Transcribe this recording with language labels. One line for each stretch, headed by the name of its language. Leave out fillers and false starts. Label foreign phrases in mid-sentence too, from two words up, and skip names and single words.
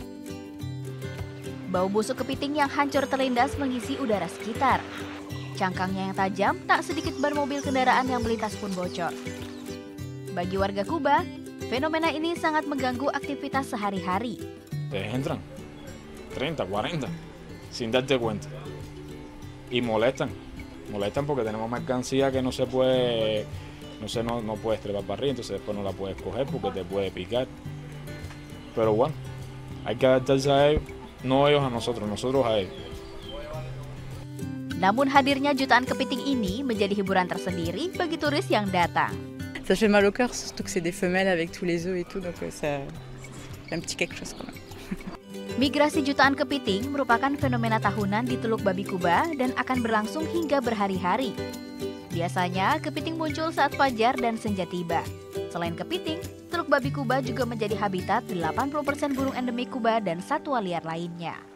Indonesian: Bau busuk kepiting yang hancur terlindas mengisi udara sekitar. Cangkangnya yang tajam, tak sedikit ban mobil kendaraan yang melintas pun bocor. Bagi warga Kuba, fenomena ini sangat mengganggu aktivitas sehari-hari.
Spanish: Entran, 30, 40. sin darte cuenta. Y molestan porque tenemos mercancía que no se puede, no puedes trepar para arriba, entonces después no la puedes coger porque te puede picar. Pero bueno, hay que adaptarse a ellos, no ellos a nosotros a ellos.
Indonesian: Namun hadirnya jutaan kepiting ini menjadi hiburan tersendiri bagi turis yang datang.
French: Ça fait mal au cœur, surtout que c'est des femelles avec tous les œufs et tout, donc ça un petit quelque chose quand même.
Indonesian: Migrasi jutaan kepiting merupakan fenomena tahunan di Teluk Babi Kuba dan akan berlangsung hingga berhari-hari. Biasanya, kepiting muncul saat fajar dan senja tiba. Selain kepiting, Teluk Babi Kuba juga menjadi habitat 80% burung endemik Kuba dan satwa liar lainnya.